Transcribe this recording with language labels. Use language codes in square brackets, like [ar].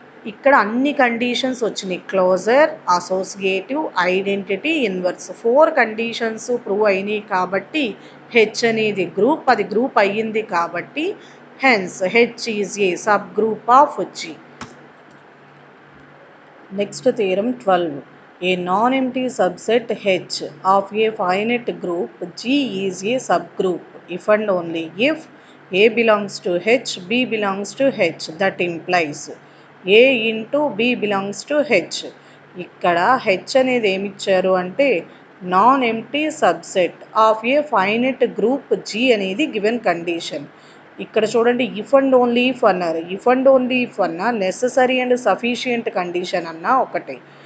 [te] ఇక్కడ అన్ని కండిషన్స్ వచ్చినాయి, closure, associative, identity, inverse. 4 conditions prove అయినాయి కాబట్టి హెచ్ అనేది గ్రూప్, అది గ్రూప్ అయ్యింది కాబట్టి [en] Hence H is a subgroup of G. [te] Next theorem 12. [en] A non-empty subset H of a finite group G is a subgroup if and only if A belongs to H, B belongs to H. That implies A into B belongs to H. [te] ఇక్కడ H అనేది ఏమి ఇచ్చారు అంటే [en] non empty subset of a finite group G [te] అనేది given condition. ఇక్కడ చూడండి, if and only if అన్నారు. If and only if అన్నా నెససరీ అండ్ సఫిషియంట్ కండిషన్ అన్నా ఒకటే.